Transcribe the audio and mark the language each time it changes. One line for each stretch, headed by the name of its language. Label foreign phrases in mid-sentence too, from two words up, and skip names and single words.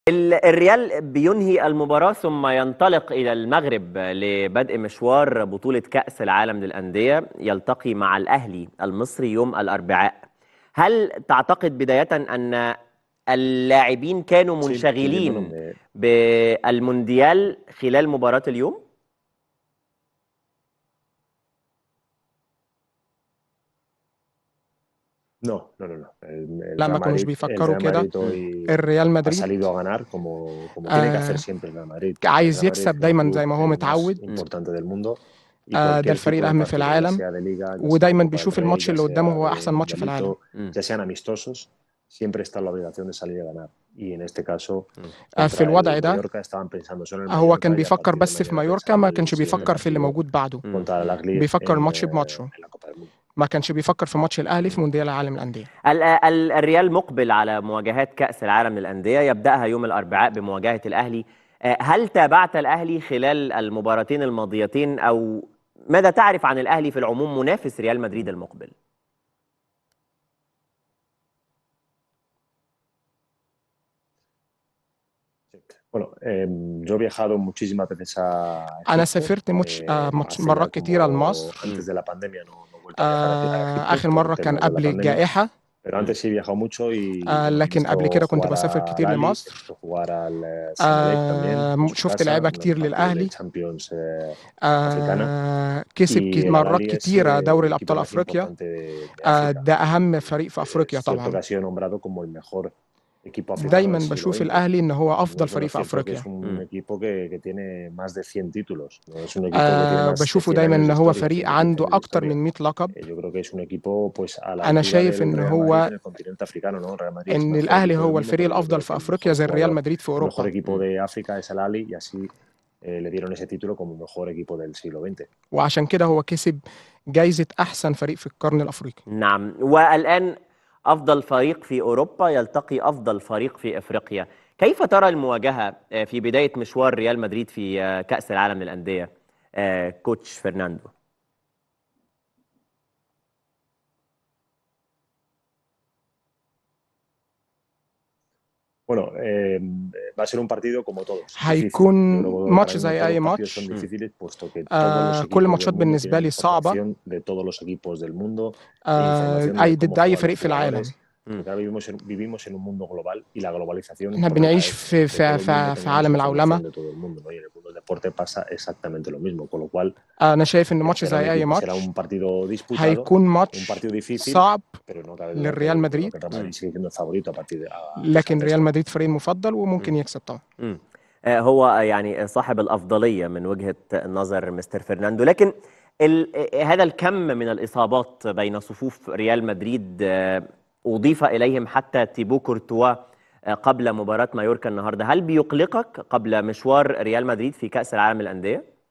Arabic: الريال بينهي المباراة ثم ينطلق إلى المغرب لبدء مشوار بطولة كأس العالم للأندية، يلتقي مع الأهلي المصري يوم الأربعاء. هل تعتقد بداية أن اللاعبين كانوا منشغلين بالمونديال خلال مباراة اليوم؟
Spanish: No, no, no, no. El
Arabic: لا،
Spanish: Real
Arabic: ما كانوش
Spanish: Madrid,
Arabic: بيفكروا كده.
Spanish: hoy
Arabic: الريال
Spanish: ha
Arabic: مدريد
Spanish: salido a ganar como tiene que hacer siempre el Real Madrid. El
Arabic: عايز
Spanish: Real Madrid
Arabic: يكسب
Spanish: es el
Arabic: دايما زي
Spanish: club
Arabic: ما هو
Spanish: más
Arabic: متعود.
Spanish: importante del mundo y
Arabic: ده
Spanish: cualquier
Arabic: الفريق
Spanish: tipo de
Arabic: الأهم في
Spanish: partido, ya
Arabic: العالم،
Spanish: sea de Liga, ya sea de
Arabic: ودايما
Spanish: Copa del
Arabic: بيشوف
Spanish: Rey,
Arabic: الماتش
Spanish: ya
Arabic: اللي قدامه
Spanish: sea
Arabic: هو
Spanish: de
Arabic: أحسن ماتش في العالم.
Spanish: Mundialito, ya sean amistosos, siempre está la obligación de salir a ganar. Y en este caso,
Arabic: في
Spanish: contra
Arabic: الوضع
Spanish: el
Arabic: ده
Spanish: Mallorca estaban pensando solo en el
Arabic: هو
Spanish: Mallorca
Arabic: كان
Spanish: y a
Arabic: بيفكر
Spanish: partir de
Arabic: بس في
Spanish: mañana
Arabic: مايوركا،
Spanish: pensar
Arabic: ما
Spanish: en el
Arabic: كانش
Spanish: siguiente
Arabic: بيفكر في اللي
Spanish: partido
Arabic: موجود بعده.
Spanish: contra el Al-Ahly
Arabic: بيفكر
Spanish: en
Arabic: الماتش بماتشه،
Spanish: la Copa del Mundo.
Arabic: ما كانش بيفكر في ماتش الأهلي في مونديال العالم للأندية. الريال مقبل على مواجهات كأس العالم للأندية، يبدأها يوم الأربعاء بمواجهة الأهلي. هل تابعت الأهلي خلال المباراتين الماضيتين، أو ماذا تعرف عن الأهلي في العموم منافس ريال مدريد المقبل؟
Spanish: Bueno, yo he viajado muchísimas veces a
Arabic: أنا
Spanish: Egipto.
Arabic: سافرت
Spanish: Hace ya
Arabic: مرات كتيرة
Spanish: como
Arabic: لمصر.
Spanish: antes de la pandemia no he vuelto a viajar a Egipto
Arabic: آخر
Spanish: por
Arabic: مرة كان
Spanish: temas de la
Arabic: قبل
Spanish: pandemia.
Arabic: الجائحة،
Spanish: Pero antes sí he viajado mucho y bueno, he
Arabic: لكن قبل
Spanish: visto
Arabic: كده كنت
Spanish: jugar
Arabic: بسافر
Spanish: al
Arabic: كتير
Spanish: Ahly, he
Arabic: لمصر.
Spanish: visto jugar al Zamalek también en su
Arabic: شفت
Spanish: casa,
Arabic: لعيبة
Spanish: un
Arabic: كتير
Spanish: partido de
Arabic: للأهلي.
Spanish: Champions africana.
Arabic: كسب
Spanish: Y el
Arabic: مرات
Spanish: Al-Ahly es
Arabic: كتيرة دوري
Spanish: el equipo
Arabic: الأبطال
Spanish: más
Arabic: أفريقيا.
Spanish: importante de África.
Arabic: ده أهم فريق في أفريقيا
Spanish: Es cierto que
Arabic: طبعا.
Spanish: ha sido nombrado como el mejor equipo africano
Arabic: دايما
Spanish: del siglo
Arabic: بشوف
Spanish: XX.
Arabic: الأهلي إن هو أفضل
Spanish: Bueno,
Arabic: فريق
Spanish: es
Arabic: في
Spanish: cierto que
Arabic: أفريقيا.
Spanish: es un equipo que tiene más de 100 títulos. No es un equipo que tiene más de
Arabic: بشوفه
Spanish: 100
Arabic: دايما
Spanish: años
Arabic: إن
Spanish: de
Arabic: هو
Spanish: historia,
Arabic: فريق
Spanish: 110
Arabic: عنده
Spanish: años de
Arabic: أكتر
Spanish: historia.
Arabic: من 100 لقب.
Spanish: Yo creo que es un equipo pues a la
Arabic: أنا
Spanish: altura
Arabic: شايف
Spanish: del
Arabic: إن
Spanish: Real Madrid en
Arabic: هو
Spanish: el continente africano, ¿no? Real Madrid es el
Arabic: إن
Spanish: mejor
Arabic: الأهلي
Spanish: equipo del
Arabic: هو
Spanish: mundo,
Arabic: الفريق
Spanish: pero yo
Arabic: الأفضل
Spanish: creo
Arabic: في
Spanish: que el
Arabic: أفريقيا
Spanish: mejor
Arabic: زي الريال
Spanish: jugador,
Arabic: مدريد في
Spanish: el mejor
Arabic: أوروبا.
Spanish: equipo de África es el Ahly y así le dieron ese título como mejor equipo del siglo XX.
Arabic: وعشان كده هو كسب جايزة أحسن فريق في القرن الأفريقي. نعم، والآن أفضل فريق في أوروبا يلتقي أفضل فريق في أفريقيا. كيف ترى المواجهة في بداية مشوار ريال مدريد في كأس العالم للأندية كوتش فرناندو؟
Spanish: Bueno, va a ser un partido como todos, difícil.
Arabic: هيكون
Spanish: Yo creo que
Arabic: ماتش
Spanish: ahora mismo
Arabic: زي
Spanish: todos
Arabic: أي
Spanish: los partidos son
Arabic: ماتش.
Spanish: difíciles, puesto que todos los
Arabic: كل
Spanish: equipos del
Arabic: الماتشات
Spanish: mundo
Arabic: بالنسبة
Spanish: tienen
Arabic: لي صعبة.
Spanish: información de todos los equipos del mundo e información de
Arabic: أي
Spanish: cómo
Arabic: ضد أي
Spanish: juegan los
Arabic: فريق في العالم.
Spanish: jugadores. Porque ahora vivimos en un mundo global y la globalización
Arabic: احنا
Spanish: provoca
Arabic: بنعيش
Spanish: eso,
Arabic: في
Spanish: que todo el mundo
Arabic: في
Spanish: tengamos
Arabic: عالم العولمة.
Spanish: información de todo el mundo, ¿no? Y en el mundo del deporte pasa exactamente lo mismo, con lo cual
Arabic: أنا شايف إن ماتش زي أي
Spanish: será
Arabic: ماتش
Spanish: un partido disputado,
Arabic: هيكون
Spanish: un
Arabic: ماتش
Spanish: partido difícil,
Arabic: صعب
Spanish: pero no cabe duda
Arabic: للريال
Spanish: que
Arabic: مدريد.
Spanish: el Real Madrid sigue siendo el favorito a partir de
Arabic: لكن
Spanish: pesar de
Arabic: ريال
Spanish: esto.
Arabic: مدريد فريق مفضل وممكن يكسب طبعا. هو يعني صاحب الأفضلية من وجهة نظر مستر فرناندو، لكن هذا الكم من الإصابات بين صفوف ريال مدريد، أضيف إليهم حتى تيبو كورتوا قبل مباراة مايوركا النهاردة، هل بيقلقك قبل مشوار ريال مدريد في كأس العالم للأندية؟